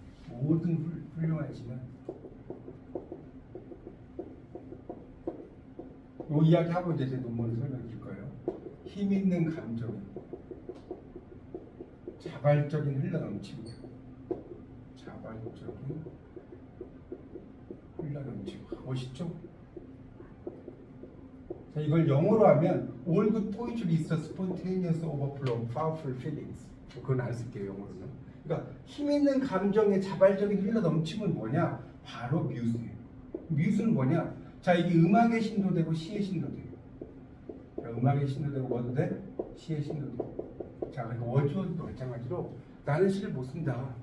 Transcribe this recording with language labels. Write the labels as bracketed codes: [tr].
[ko] 모든 훌륭한 시는 이 이야기 하고 이제 제 논문을 설명해 줄 거예요. 힘 있는 감정이 자발적인 흘러넘치고 자발적인 흘러넘치고 멋있죠? 자, 이걸 영어로 하면 [en] all good poetry is a spontaneous overflow of powerful feelings. [ko] 그건 안 쓸게요 영어로는. 그러니까 힘 있는 감정의 자발적인 흘러넘침은 뭐냐? 바로 뮤즈예요. 뮤즈는 뭐냐? 자 이게 음악의 신도 되고 시의 신도 돼요. 자, 음악의 신도 되고 뭐도 돼? 시의 신도 되고. 자 그러니까 워즈워드도 마찬가지로 나는 시를 못 쓴다.